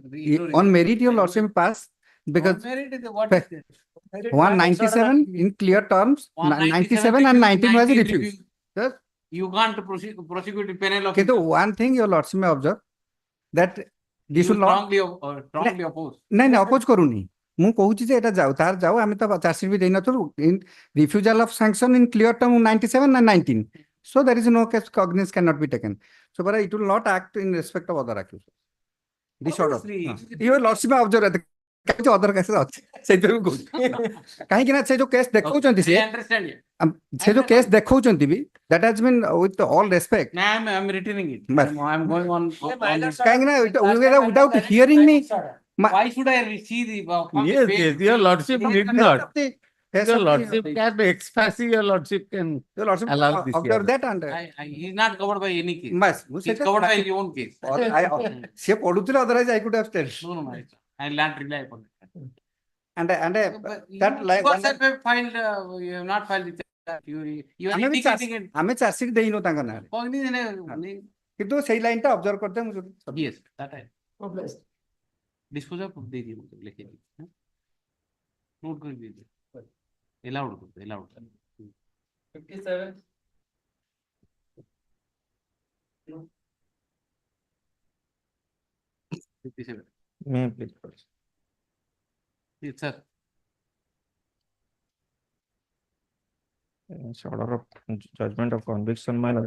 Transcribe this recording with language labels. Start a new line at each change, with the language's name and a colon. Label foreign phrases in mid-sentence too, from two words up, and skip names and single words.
English: on merit your lordship pass because merit is what is this? 197 in clear terms, 97 and 19 was refused. Yes. You can't prosecute a penal Okay, offense. one thing your lordship may observe that this should not strongly oppose.
Odia: ନାଇଁ ନାଇଁ ଅପୋଜ କରୁନି ମୁଁ କହୁଛି ଯେ ଏଟା ଯାଉ ତାର ଯାଉ ଆମେ ତ ଚାର୍ଜସିଟ୍ ବି ଦେଇନଥିଲୁ
English: in refusal of sanction in clear term 97 and 19, so there is no case cognizance cannot be taken, so but it will not act in respect of other accused. This order your lordship may observe that other cases
Odia: ଅଛି ସେଇଥିପାଇଁ ମୁଁ କହୁଛି କାହିଁକି ନା ସେ ଯୋଉ କେସ୍ ଦେଖଉଛନ୍ତି ସେ ଯୋଉ କେସ୍ ଦେଖଉଛନ୍ତି ବି
English: that has been with all respect. No, I'm returning it. I'm going on.
Odia: କାହିଁକି ନା
English: without hearing me. Why should I see the? Yes, your lordship need not. Your lordship can express, your lordship can allow this. Observe that and He's not covered by any case. He's He's covered by his own case.
Odia: ସେ ପଢୁଥିଲେ
English: otherwise I could have said. No, I can't rely upon it. And that like you have filed, you have not filed the You are
Odia: ଆମେ ବି
English: indicating it.
Odia: ଆମେ ଚାର୍ଜସିଟ୍ ଦେଇନୁ ତାଙ୍କ ନାଁରେ
English: Cognizance,
Odia: କିନ୍ତୁ ସେଇ ଲାଇନ୍ ଟା ଅବଜର୍ଭ କରିତେ ମୁଁ ଯୋଉ-
English: yes, that I. Dispose of
Hindi: दे दिए मुझे लिखे दिए नोट कर दीजिए allowed
English: 57. May I please proceed? yes sir. It's order of judgment of conviction, my lord.